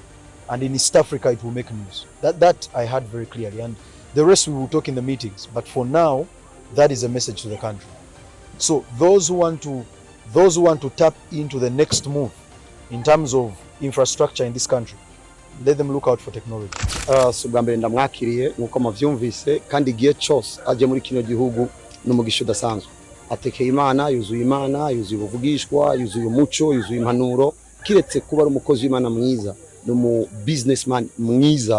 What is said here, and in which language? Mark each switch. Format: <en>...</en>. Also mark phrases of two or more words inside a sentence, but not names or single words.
<en>And in East Africa, it will make news. That I heard very clearly. And the rest we will talk in the meetings. But for now, that is a message to the country. So those who want to tap into the next move in terms of infrastructure in this country, let them look out for technology.</en> <rn>Sugambere ndamwakiriye nkuko muvyumvise kandi igihe cyose aje muri kino gihugu n'umugisha udasanzwe. Atekeye Imana, yuzuye ubuvugishwa, yuzuye umuco, yuzuye impanuro, kiretse kuba ari umukozi w'Imana mwiza, no mu businessman mwiza.</rn>